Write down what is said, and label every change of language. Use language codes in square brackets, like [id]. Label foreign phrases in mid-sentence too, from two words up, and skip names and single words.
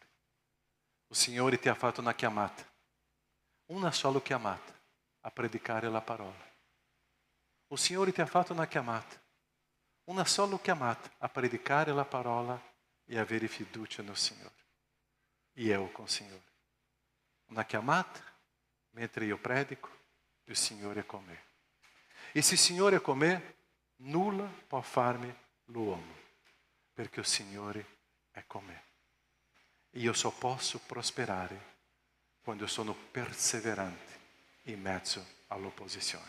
[it] O Signore ti ha fatto una chiamata, una sola chiamata, a predicare la parola. O Signore ti ha fatto una chiamata, una sola chiamata, a predicare la parola e avere fiducia no Signore. [pt] E eu com o Signore. [it] Una chiamata, mentre io predico, il Signore è con me. E se il Signore è con me, nulla può farmi l'uomo, perché il Signore è con me. E io [pt] só posso [it] prosperare quando sono perseverante in mezzo all'opposizione.